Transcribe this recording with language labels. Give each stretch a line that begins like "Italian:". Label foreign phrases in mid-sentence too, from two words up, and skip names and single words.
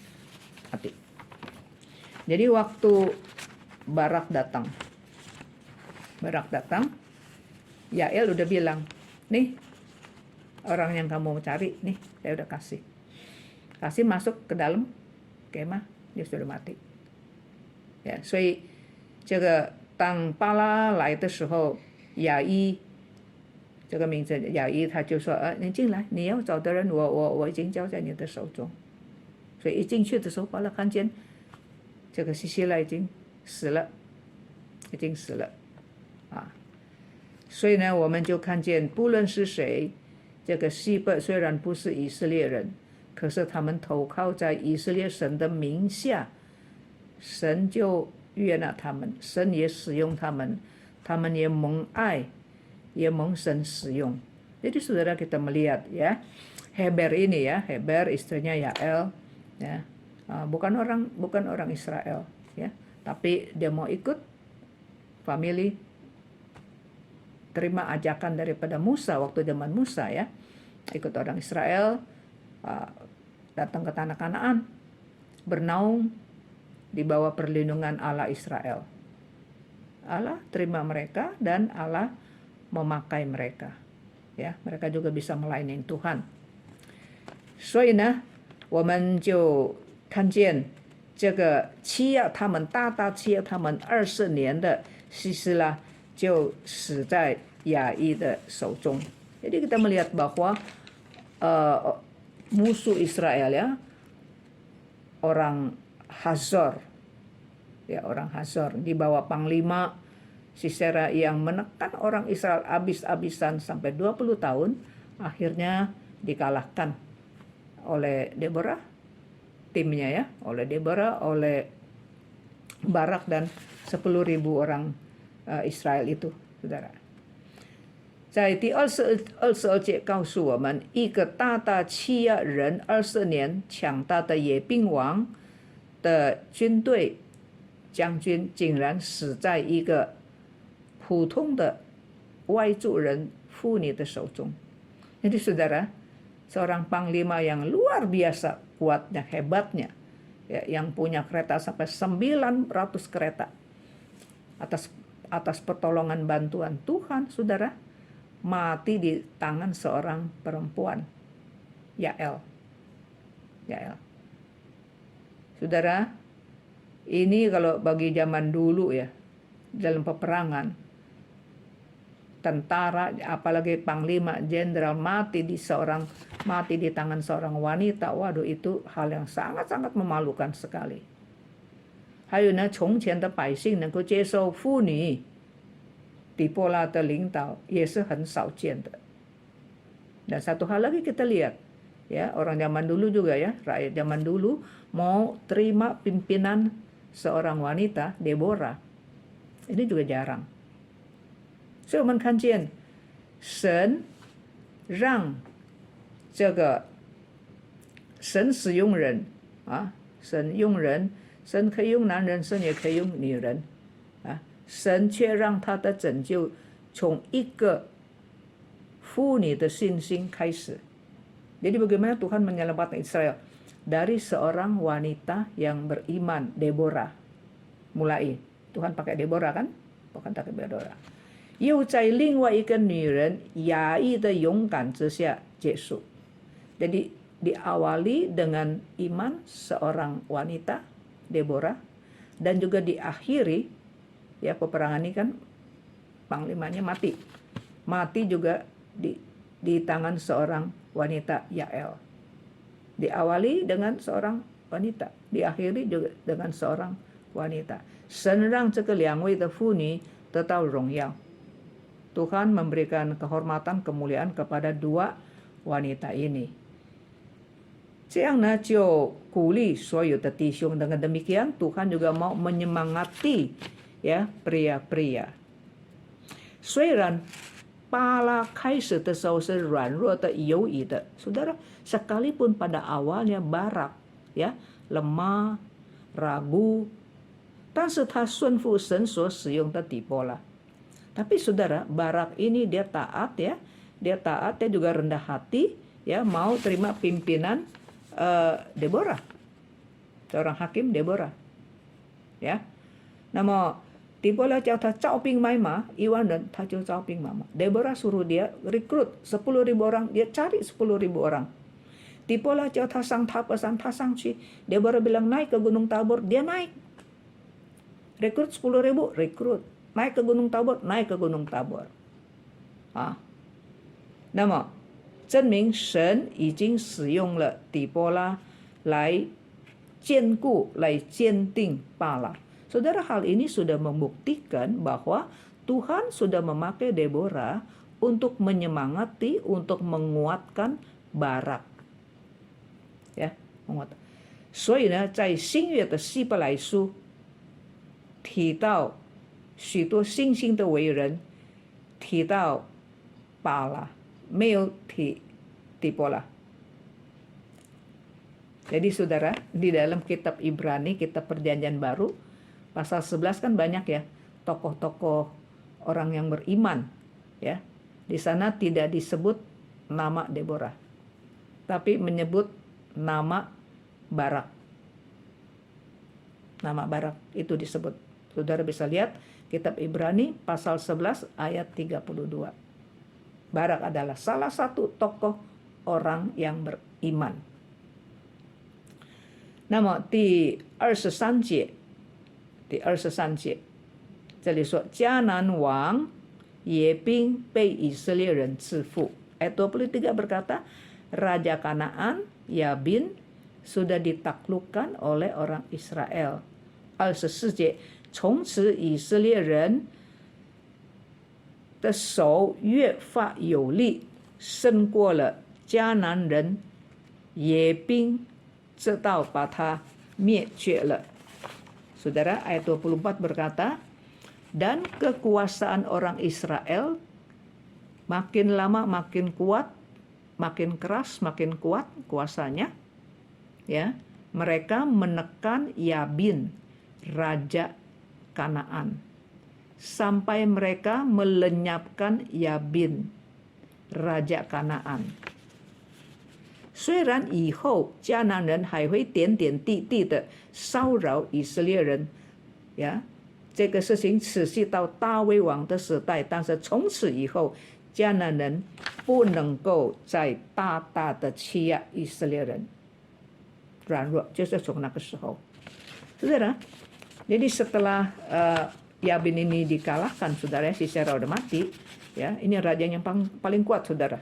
Indonesian: Jadi waktu Barak datang, Yael udah bilang, nih orang yang kamu cari, nih saya udah kasih masuk ke dalam kemah, dia sudah mati.
Chinese: 所以这个当巴拉来的时候，雅伊这个名字雅伊他就说你进来，你要找的人我已经交在你的手中。所以一进去的时候，巴拉看见这个西西拉已经死了所以呢，我们就看见不论是谁，这个西伯虽然不是以色列人，可是他们投靠在以色列神的名下，神就悦纳他们，神也使用他们，他们也蒙爱，也蒙神使用。
Indonesian: Jadi saudara kita melihat ya, Heber ini ya, Heber istrinya Yael ya, bukan orang Israel ya, tapi dia mau ikut family, terima ajakan daripada Musa waktu zaman Musa ya, ikut orang Israel, datang ke tanah Kanaan, bernaung di bawah perlindungan Allah Israel. Allah terima mereka dan Allah memakai mereka. Ya, mereka juga bisa melayani Tuhan.
Chinese: 所以呢，我们就看见这个大大欺压他们20年的西斯拉就死在亚伊的手中。
Indonesian: Jadi kita melihat bahwa musuh Israel ya, orang Hazor di bawah panglima Sisera yang menekan orang Israel habis-habisan sampai 20 tahun, akhirnya dikalahkan oleh Deborah, timnya ya, oleh Deborah, oleh Barak dan 10.000 orang Israel itu, saudara.
Chinese: 在第22节告诉我们，一个大大欺压人20年强大的野兵王的军队将军，竟然死在一个普通的外族人妇女的手中。
Indonesian: Jadi saudara, seorang panglima yang luar biasa kuatnya, hebatnya, ya, yang punya kereta sampai 900 kereta, atas pertolongan bantuan Tuhan, saudara, mati di tangan seorang perempuan, Yael. Saudara, ini kalau bagi zaman dulu ya, dalam peperangan, tentara apalagi panglima jenderal mati di tangan seorang wanita, waduh itu hal yang sangat-sangat memalukan sekali.
Chinese: 还有呢，从前的百姓能够接受妇女底波拉的领导也是很少见的。
Indonesian: Dan satu hal lagi kita lihat ya, orang zaman dulu juga ya, rakyat zaman dulu mau terima pimpinan seorang wanita, Deborah, ini juga jarang.
Chinese: 所以我们看见神让这个神使用人神用人，神可以用男人，神也可以用女人神却让他的拯救从一个妇女的信心开始。
Indonesian: Jadi bagaimana Tuhan menyelamatkan Israel dari seorang wanita yang beriman, Deborah. Mulai Tuhan pakai Deborah kan? Bukan pakai Deborah.
Chinese: 又在另外一个女人亚裔的勇敢之下结束。
Indonesian: Jadi diawali dengan iman seorang wanita, Deborah, dan juga diakhiri, ya peperangan ini kan panglimanya mati juga di tangan seorang wanita Yael. Diawali dengan seorang wanita, diakhiri juga dengan seorang wanita.
Chinese: 神让这个两位的妇女得到荣耀。
Indonesian: Tuhan memberikan kehormatan, kemuliaan kepada dua wanita ini.
Chinese: 这样呢，就鼓励所有的弟兄。
Indonesian: Dengan demikian, Tuhan juga mau menyemangati ya pria-pria.
Chinese: 虽然巴拉开始的时候是软弱的、犹疑的 ，
Indonesian: saudara, sekalipun pada awalnya Barak ya lemah, ragu,
Chinese: 但是他顺服神所使用的底波拉。
Indonesian: Tapi saudara, Barak ini dia taat ya, dia juga rendah hati ya, mau terima pimpinan Deborah, seorang hakim Deborah ya.
Chinese: 那么底波拉叫他招兵买马，1万人，他就招兵买马。
Indonesian: Deborah suruh dia rekrut 10.000 orang, dia cari 10.000 orang. Dipola
Chinese: 叫他上塔伯山，他上去。
Indonesian: Deborah bilang naik ke Gunung Tabor, dia naik. Rekrut 10.000, rekrut. Naik ke Gunung Tabor, naik ke Gunung Tabor.
Chinese: 那么证明神已经使用了底波拉来坚固、来坚定巴拉。
Indonesian: Saudara, hal ini sudah membuktikan bahwa Tuhan sudah memakai Deborah untuk menyemangati, untuk menguatkan Barak.
Chinese: 呀，所以呢，在新约的希伯来书提到许多新兴的伟人，提到巴拉，没有提底波拉。
Indonesian: Jadi saudara, di dalam kitab Ibrani, kitab Perjanjian Baru, pasal 11 kan banyak ya tokoh-tokoh orang yang beriman ya. Di sana tidak disebut nama Deborah, tapi menyebut nama Barak. Nama Barak itu disebut. Saudara bisa lihat kitab Ibrani pasal 11 ayat 32. Barak adalah salah satu tokoh orang yang beriman.
Chinese: 那么第23节，这里说迦南王耶宾被以色列人制服。
Indonesian: Ayat 23 berkata, Raja Kanaan, Yabin, sudah ditaklukkan oleh orang Israel.
Chinese: 24 节，从此以色列人的手越发有力，胜过了迦南人耶宾，直到把他灭绝了。
Indonesian: Saudara, ayat 24 berkata, dan kekuasaan orang Israel makin lama makin kuat, makin keras, makin kuat kuasanya. Ya, mereka menekan Yabin, raja Kanaan, sampai mereka melenyapkan Yabin, raja Kanaan.
Chinese: 虽然以后迦南人还会点点滴滴的骚扰以色列人，呀，这个事情持续到大卫王的时代，但是从此以后，迦南人不能够再大大的欺压以色列人，软弱就是从那个时候。
Indonesian: Saudara, jadi setelah Yabin ini dikalahkan, saudara, Sisera udah mati, ya, ini raja yang paling kuat, saudara.